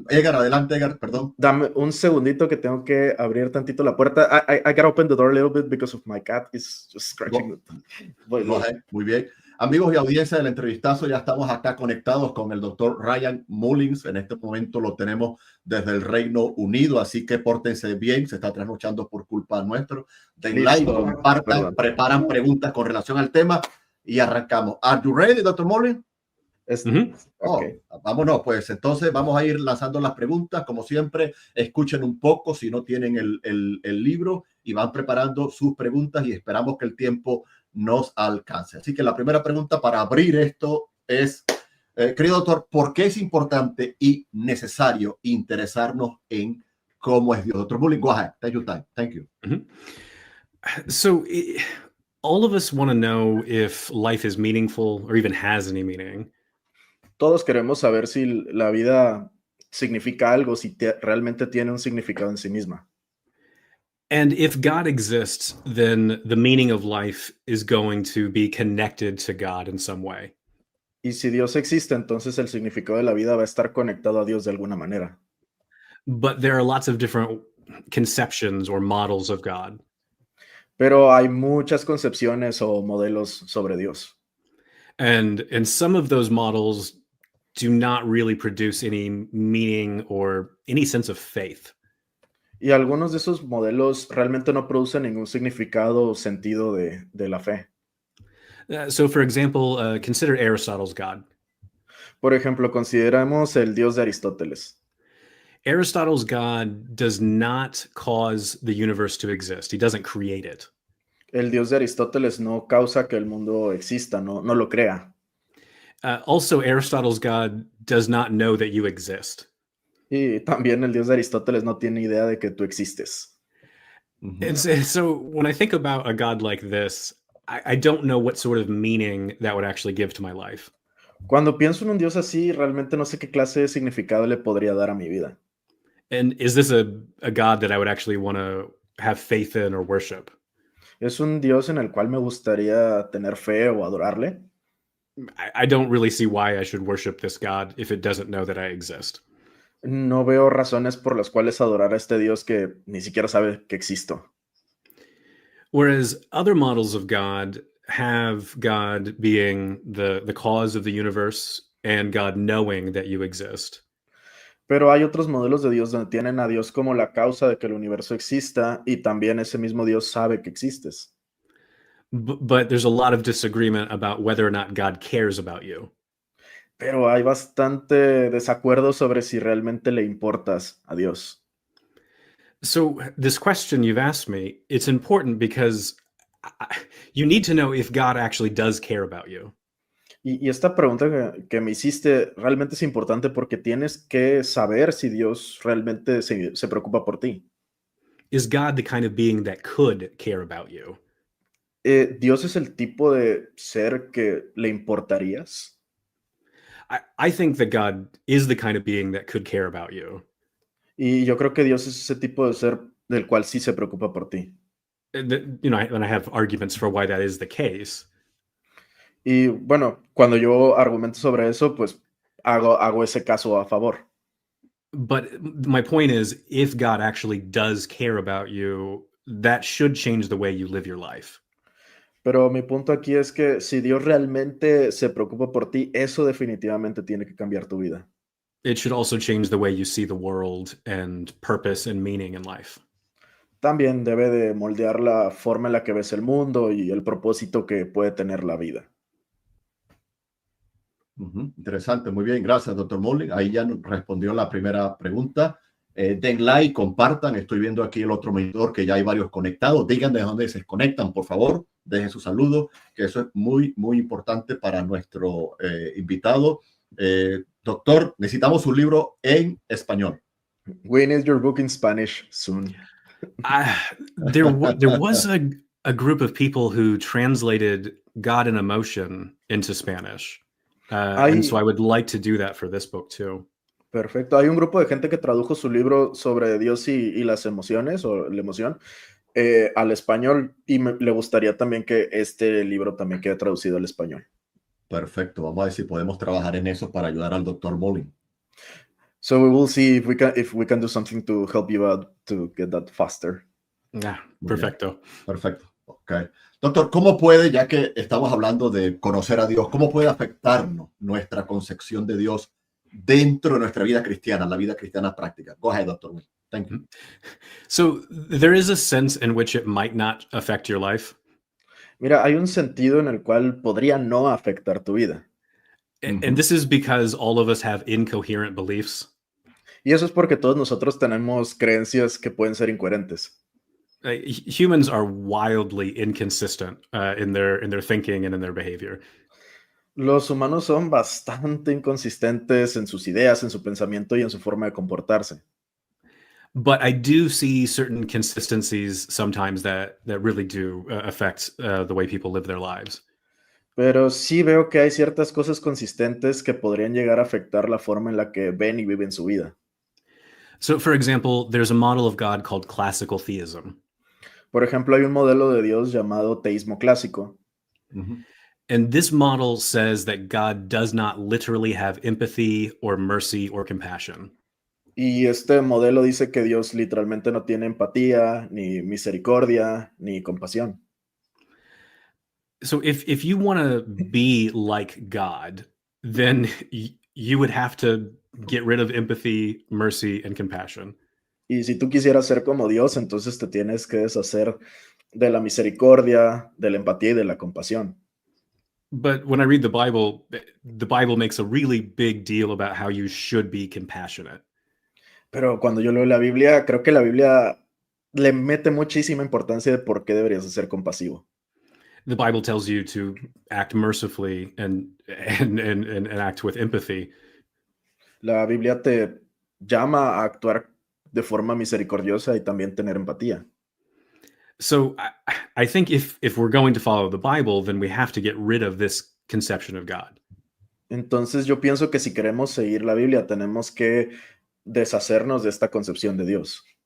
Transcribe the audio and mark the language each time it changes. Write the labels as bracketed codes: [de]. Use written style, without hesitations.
[es] Edgar, adelante, Edgar, perdón. Dame un segundito que tengo que abrir tantito la puerta. [en] I gotta open the door a little bit because of my cat is just scratching. [es] Muy bien. Amigos y audiencia del entrevistazo, ya estamos acá conectados con el doctor Ryan Mullins. En este momento lo tenemos desde el Reino Unido, así que pórtense bien. Se está trasnochando por culpa nuestro. Den like, compartan, preparan preguntas con relación al tema y arrancamos. [en] Are you ready, Dr. Mullins? Okay. [es] Vámonos, pues entonces vamos a ir lanzando las preguntas. Como siempre, escuchen un poco si no tienen el libro y van preparando sus preguntas y esperamos que el tiempo nos alcance. Así que la primera pregunta para abrir esto es, querido doctor, ¿por qué es importante y necesario interesarnos en cómo es Dios? [en] Dr. Mullins, go ahead. Take your time. Thank you. So all of us want to know if life is meaningful or even has any meaning. [es] Todos queremos saber si la vida significa algo, si realmente tiene un significado en sí misma. [en] And if God exists, then the meaning of life is going to be connected to God in some way. [es] Y si Dios existe, entonces el significado de la vida va a estar conectado a Dios de alguna manera. [en] But there are lots of different conceptions or models of God. [es] Pero hay muchas concepciones o modelos sobre Dios. [en] And some of those models do not really produce any meaning or any sense of faith. [es] Y algunos de esos modelos realmente no producen ningún significado o sentido de la fe. [en] So, for example, consider Aristotle's God. [es] Por ejemplo, consideramos el Dios de Aristóteles. [en] Aristotle's God does not cause the universe to exist. He doesn't create it. [es] El Dios de Aristóteles no causa que el mundo exista, no lo crea. [en] Also, Aristotle's God does not know that you exist. [es] Y también el Dios de Aristóteles no tiene idea de que tú existes. [en] And so when I think about a God like this, I don't know what sort of meaning that would actually give to my life. [es] Cuando pienso en un Dios así, realmente no sé qué clase de significado le podría dar a mi vida. [en] And is this a God that I would actually want to have faith in or worship? [es] ¿Es un Dios en el cual me gustaría tener fe o adorarle? [en] I don't really see why I should worship this God if it doesn't know that I exist. [es] No veo razones por las cuales adorar a este Dios que ni siquiera sabe que existo. [en] Whereas other models of God have God being the cause of the universe and God knowing that you exist. [es] Pero hay otros modelos de Dios donde tienen a Dios como la causa de que el universo exista y también ese mismo Dios sabe que existes. [en] But there's a lot of disagreement about whether or not God cares about you. [es] Pero hay bastante desacuerdo sobre si realmente le importas a Dios. [en] So this question you've asked me, it's important because you need to know if God actually does care about you. [es] Y esta pregunta que me hiciste realmente es importante porque tienes que saber si Dios realmente se preocupa por ti. [en] Is God the kind of being that could care about you? [es] ¿Dios es el tipo de ser que le importarías? [en] I think that God is the kind of being that could care about you. [es] Y yo creo que Dios es ese tipo de ser del cual sí se preocupa por ti. [en] And I have arguments for why that is the case. [es] Y bueno, cuando yo argumento sobre eso, pues hago ese caso a favor. [en] But my point is, if God actually does care about you, that should change the way you live your life. [es] Pero mi punto aquí es que si Dios realmente se preocupa por ti, eso definitivamente tiene que cambiar tu vida. [en] It should also change the way you see the world and purpose and meaning in life. [es] También debe de moldear la forma en la que ves el mundo y el propósito que puede tener la vida. Interesante, muy bien, gracias, doctor Mullins. Ahí ya nos respondió la primera pregunta. Den like, compartan. Estoy viendo aquí el otro monitor que ya hay varios conectados. Digan de dónde se conectan, por favor. Dejen su saludo, que eso es muy, muy importante para nuestro invitado. Doctor, necesitamos un libro en español. [en] We need your book in Spanish soon. There was a group of people who translated God in Emotion into Spanish. And so I would like to do that for this book too. [es] Perfecto. Hay un grupo de gente que tradujo su libro sobre Dios y las emociones o la emoción al español y le gustaría también que este libro también quede traducido al español. Perfecto. Vamos a ver si podemos trabajar en eso para ayudar al doctor Mullins. [en] So we will see if we can do something to help you out to get that faster. Yeah, [es] Muy bien. perfecto. Perfecto. Ok. Doctor, ¿cómo puede, ya que estamos hablando de conocer a Dios, cómo puede afectarnos nuestra concepción de Dios dentro de nuestra vida cristiana, la vida cristiana práctica? [en] Go ahead, Doctor. Thank you. So there is a sense in which it might not affect your life. [es] Mira, hay un sentido en el cual podría no afectar tu vida. [en] And this is because all of us have incoherent beliefs. [es] Y eso es porque todos nosotros tenemos creencias que pueden ser incoherentes. [en] Humans are wildly inconsistent in their thinking and in their behavior. [es] Los humanos son bastante inconsistentes en sus ideas, en su pensamiento y en su forma de comportarse. [en] But I do see certain consistencies sometimes that really do affect the way people live their lives. [es] Pero sí veo que hay ciertas cosas consistentes que podrían llegar a afectar la forma en la que ven y viven su vida. [en] So, for example, there's a model of God called classical theism. [es] Por ejemplo, hay un modelo de Dios llamado teísmo clásico. [en] And this model says that God does not literally have empathy or mercy or compassion. [es] Y este modelo dice que Dios literalmente no tiene empatía, ni misericordia, ni compasión. [en] So if you want to be like God, then you would have to get rid of empathy, mercy, and compassion. [es] Y si tú quisieras ser como Dios, entonces te tienes que deshacer de la misericordia, de la empatía y de la compasión. [en] But when I read the Bible makes a really big deal about how you should be compassionate. [es] Pero cuando yo leo la Biblia, creo que la Biblia le mete muchísima importancia de por qué deberías de ser compasivo. [en] The Bible tells you to act mercifully and act with empathy. [es] La Biblia te llama a actuar de forma misericordiosa y también tener empatía. [en] So I think if we're going to follow the Bible, then we have to get rid of this conception of God. [es] Entonces yo pienso que si queremos seguir la Biblia, tenemos que deshacernos de esta concepción de Dios.